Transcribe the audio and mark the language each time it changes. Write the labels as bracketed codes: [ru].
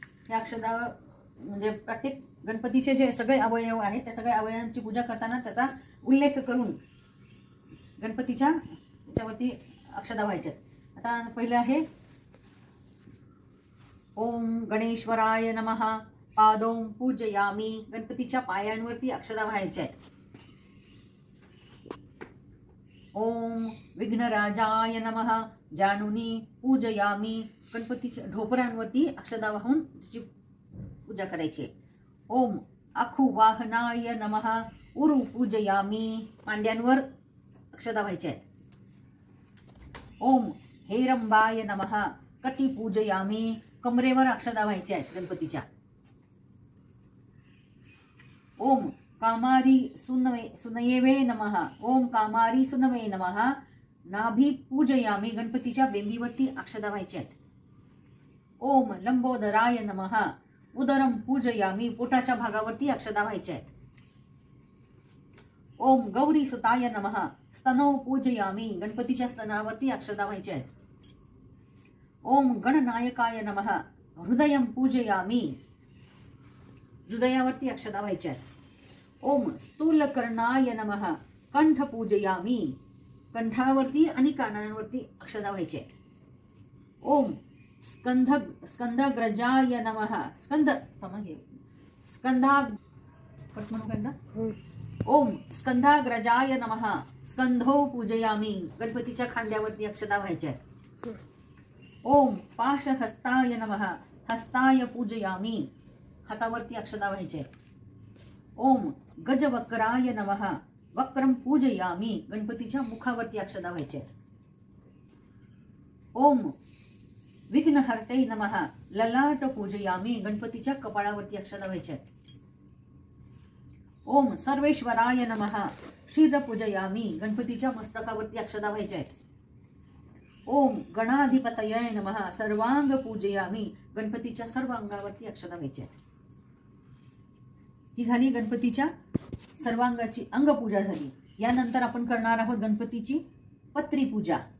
[mr] या अक्षता म्हणजे प्रत्येक गणपतीचे जे सगळे अवयव आहेत त्या सगळ्या अवयवांची पूजा करताना त्याचा उल्लेख करून गणपतीच्या त्याच्यावरती अक्षता व्हायच्या. आता पहिलं आहे [sa] ओम गणेश्वराय नमः पादों पूजयामी. [mr] गणपतीच्या पायांवरती अक्षता व्हायच्या आहेत. [sa] ओम विघ्नराजाय नमः जानुनी पूजयामी. [mr] गणपतीच्या ढोपरांवरती अक्षता वाहून त्याची पूजा करायची. [sa] ओम अखुवाहनाय नमः उरु पूजयामी. [mr] मांड्यांवर अक्षता व्हायच्या आहेत. [sa] ओम हेरंबाय नमः कटी पूजयामी. [mr] कमरेवर अक्षता व्हायच्या आहेत गणपतीच्या. [sa] ओम कामारी सुनयेवे नमः. ओम कामारी सुनवे नमः नाभी पूजयामी. [mr] गणपतीच्या बेंबीवरती अक्षता व्हायच्या आहेत. [sa] ओम लंबोदराय नमः उदरम पूजयामी. [mr] पोटाच्या भागावरती अक्षता व्हायच्या आहेत. [sa] ओम गौरी सुताय नमः स्तनो पूजयामी. [mr] गणपतीच्या स्तनावरती अक्षता व्हायच्या आहेत. [sa] ओम गणनायकाय नमः हृदयम पूजयामी. [mr] हृदयावरती अक्षता व्हायच्या आहेत. [sa] ओम स्थूलकर्णाय नमः कंठ पूजयामी. [mr] कंठावरती आणि कानांवरती अक्षता व्हायच्या आहेत. [sa] ओम स्कंदग्रजाय नमः ओम स्कंदाग्रजाय नमः स्कंधो पूजयामी. [mr] गणपतीच्या खांद्यावरती अक्षता व्हायच्या आहेत. [sa] ओम पाशहस्ताय नमः हस्ताय पूजयामी. [mr] हातावरती अक्षता व्हायच्या आहेत. [sa] ओम गजवक्राय नमः वक्रम पूजयामी. [mr] गणपतीच्या मुखावरती अक्षता व्हायच्या आहेत. [sa] ओम विघ्नहर्ते नमः ललाट पूजयामी. [mr] गणपतीच्या कपाळावरती अक्षता व्हायच्या आहेत. [sa] ओम सर्वेश्वराय नमः शिर पूजयामी. [mr] गणपतीच्या मस्तकावरती अक्षता व्हायच्या आहेत. [sa] ओम गणाधिपतये नमः सर्वांग पूजयामी. [mr] गणपतीच्या सर्व अंगावरती अक्षता व्हायच्या आहेत. ही झाली गणपतीच्या सर्वांगाची अंगपूजा झाली. यानंतर आपण करणार आहोत गणपतीची पत्री पूजा.